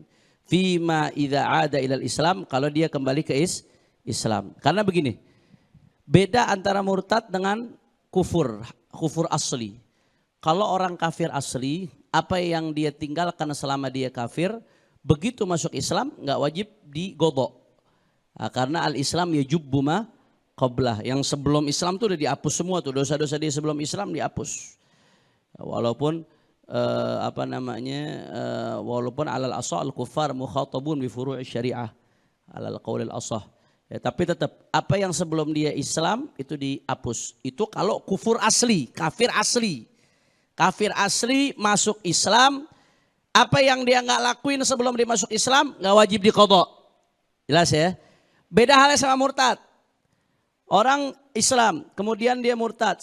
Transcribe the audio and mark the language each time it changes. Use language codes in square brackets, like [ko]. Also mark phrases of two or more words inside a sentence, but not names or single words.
[ar] فيما إذا عاد إلى الإسلام, [id] kalau dia kembali ke Islam. Karena begini, beda antara murtad dengan kufur asli. Kalau orang kafir asli, apa yang dia tinggalkan selama dia kafir, begitu masuk Islam nggak wajib digodok. Nah, karena [ar] الإسلام يجب ما قبله, [id] yang sebelum Islam tuh udah dihapus semua tuh, dosa-dosa dia sebelum Islam dihapus. Walaupun walaupun [ar] على الأصح الكفار مخاطبون بفروع الشريعة على القول الأصح. [id] Ya, tapi tetap apa yang sebelum dia Islam itu dihapus. Itu kalau kufur asli, kafir asli. Kafir asli masuk Islam, apa yang dia nggak lakuin sebelum dia masuk Islam nggak wajib diqadha. Jelas ya? Beda halnya sama murtad. Orang Islam, kemudian dia murtad.